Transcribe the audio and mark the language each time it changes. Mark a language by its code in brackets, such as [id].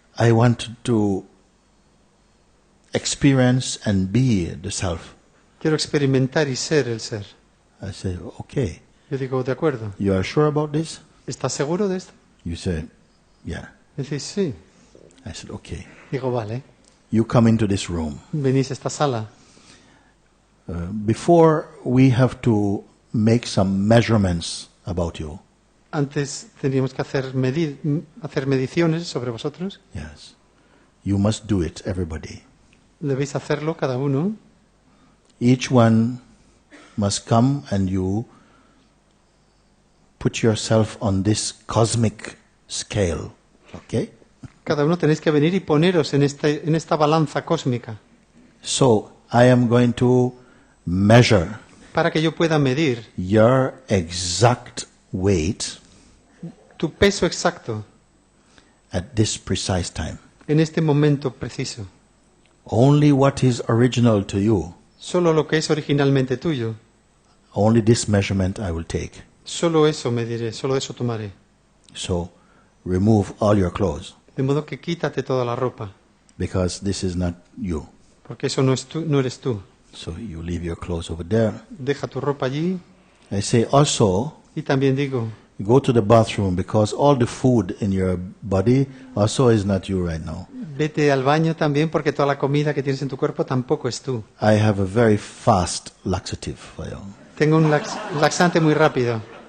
[en] I want to experience and be the self. [es] quiero experimentar y ser el ser. [en] I say, okay. [es] Yo digo, de acuerdo. [en] You are sure about this? [es] ¿Estás seguro de esto? [en] You say, yeah. [es] Decís, sí. [en] I said, okay. [es] Digo, vale. [en] You come into this room. [es] Venís a esta sala. [en] Before we have to make some measurements about you. [es] Antes teníamos que hacer mediciones sobre vosotros. [en] Yes. You must do it, everybody. [es] Debéis hacerlo cada uno. [en] Each one must come and you put yourself on this cosmic scale. Okay? [es] Cada uno tenéis que venir y poneros en esta balanza cósmica [en] So, I am going to measure [es] para que yo pueda medir [en] your exact weight [es] tu peso exacto [en] at this precise time. [es] en este momento preciso. [en] Only what is original to you, [es] Solo lo que es originalmente tuyo. [en] only this measurement I will take. [es] Solo eso mediré, solo eso tomaré. [en] So, remove all your clothes, [es] De modo que quítate toda la ropa, [en] because this is not you. [es] porque eso no eres tú. [en] So, you leave your clothes over there. [es] Deja tu ropa allí. [en] I say also, [es] Y también digo, [en] go to the bathroom, because all the food in your body also is not you right now. [es] vete al baño también, porque toda la comida que tienes en tu cuerpo tampoco es tú. [en] I have a very fast laxative for you. [es] Tengo un laxante muy rápido.